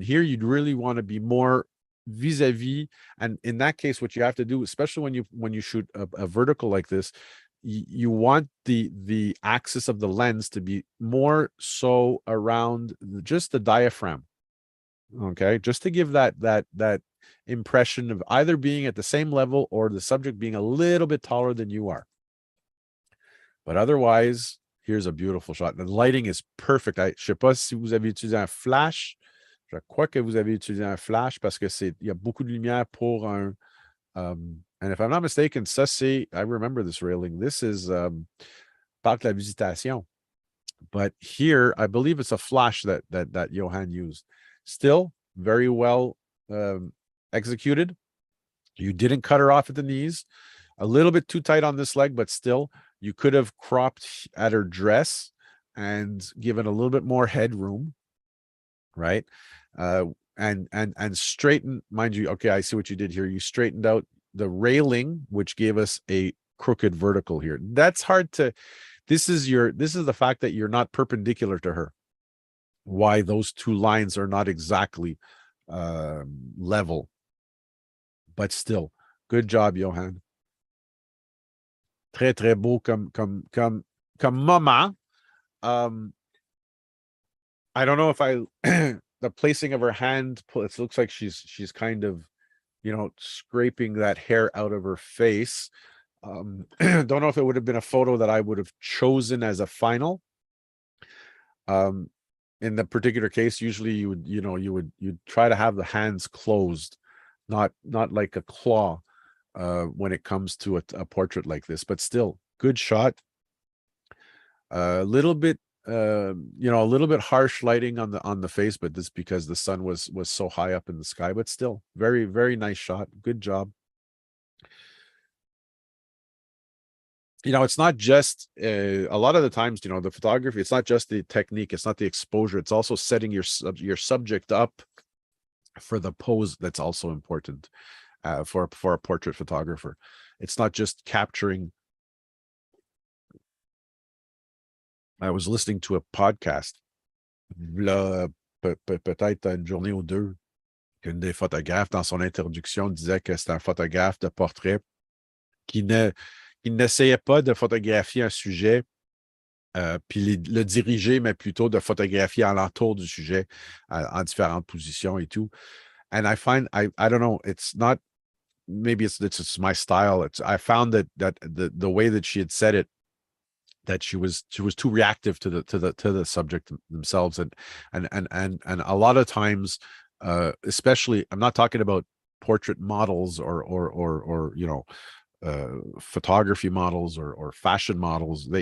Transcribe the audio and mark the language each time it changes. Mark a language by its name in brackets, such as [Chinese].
[English] Here, you'd really want to be more vis-a-vis. And in that case, what you have to do, especially when you shoot a vertical like this, you want the axis of the lens to be more so around just the diaphragm. Okay, just to give that impression of either being at the same level or the subject being a little bit taller than you are. But otherwise, here's a beautiful shot. The lighting is perfect. [French] Je sais pas si vous avez utilisé un flash. Je crois que vous avez utilisé un flash parce que il y a beaucoup de lumière pour un. [English] And if I'm not mistaken, [French] ça c'est, [English] I remember this railing. This is Parc la Visitation. But here, I believe it's a flash that Johan used. Still very well executed. You didn't cut her off at the knees. A little bit too tight on this leg, but still, you could have cropped at her dress and given a little bit more headroom, right? And straighten, mind you. Okay, I see what you did here. You straightened out the railing, which gave us a crooked vertical here. That's hard to. This is the fact that you're not perpendicular to her. Why those two lines are not exactly level, but still, good job, Johan. [French] Très, très beau comme moment. [English] I don't know if the placing of her hand, it looks like she's kind of, scraping that hair out of her face. Don't know if it would have been a photo that I would have chosen as a final. In the particular case, usually you'd try to have the hands closed, not like a claw. When it comes to a portrait like this, but still good shot. A little bit, a little bit harsh lighting on the face, but this because the sun was so high up in the sky, but still very, very nice shot. Good job. it's not just a lot of the times, the photography, it's not just the technique, it's not the exposure, it's also setting your subject up for the pose. That's also important for a portrait photographer. It's not just capturing. I was listening to a podcast, [French] là, peut-être une journée ou deux, qu'une des photographes, dans son introduction, disait que c'était un photographe de portrait qui n'essayait pas de photographier un sujet puis le diriger, mais plutôt de photographier alentour du sujet en différentes positions et tout. [English] And I find, I don't know, it's not, maybe it's my style. I found that the way that she had said it, that she was too reactive to the subject themselves, and a lot of times, especially, I'm not talking about portrait models or photography models or fashion models.